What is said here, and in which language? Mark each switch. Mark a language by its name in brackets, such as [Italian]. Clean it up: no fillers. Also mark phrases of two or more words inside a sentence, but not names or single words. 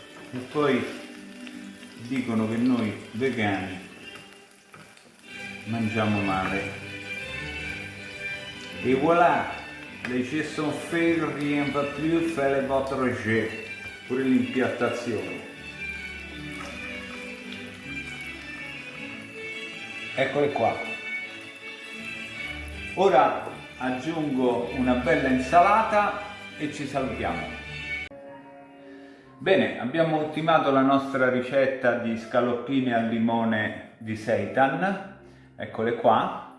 [Italian] E poi dicono che noi vegani mangiamo male. [French] Et voilà, les jeux sont faits, rien va plus, faites votre jeu. [Italian] Pure l'impiattazione. Eccole qua. Ora aggiungo una bella insalata e ci salutiamo. Bene, abbiamo ultimato la nostra ricetta di scaloppine al limone di seitan, eccole qua.